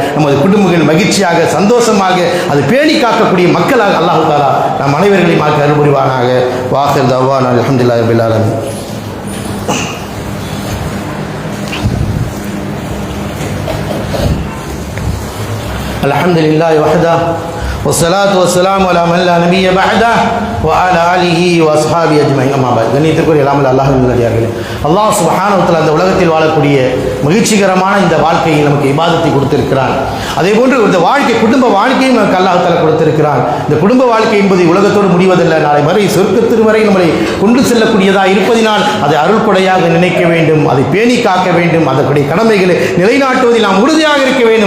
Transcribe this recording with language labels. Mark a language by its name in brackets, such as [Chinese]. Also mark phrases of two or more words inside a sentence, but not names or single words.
[Tamil] நமது குடும்பங்கள் மகிழ்ச்சியாக சந்தோஷமாக அது பேணி காக்கக்கூடிய மக்களாக [Arabic] الله تعالى [Tamil] நம் அனைவர்களையும் ஆக்கி அருள் புரிவானாக. [Arabic] وآخر دعوانا الحمد لله رب العالمين. الحمد لله وحده والصلاة والسلام على من لا نبي بعده وعلى آله وأصحابه أجمعين. [Tamil] அம்மா பாய், கண்ணியத்துக்குரிய எல்லாமல் அல்லாஹ்வின் நல்லடியார்களே, [Arabic] الله سبحانه وتعالى [Tamil] இந்த உலகத்தில் வாழக்கூடிய மகிழ்ச்சிகரமான இந்த வாழ்க்கையை நமக்கு இபாதத்தை கொடுத்திருக்கிறான். அதே போன்று இந்த வாழ்க்கை குடும்ப வாழ்க்கையும் நமக்கு [Arabic] الله تعالى [Tamil] கொடுத்திருக்கிறான். இந்த குடும்ப வாழ்க்கை என்பது உலகத்தோடு முடிவதில்லை, நாளை வரை சொர்க்கத்தின் வரை நம்மளை கொண்டு செல்லக்கூடியதாக இருப்பதினால் அதை அருள்கொடையாக நினைக்க வேண்டும், அதை பேணி காக்க வேண்டும், அதற்குடைய கடமைகளை நிலைநாட்டுவதில் நாம் உறுதியாக இருக்க வேண்டும்.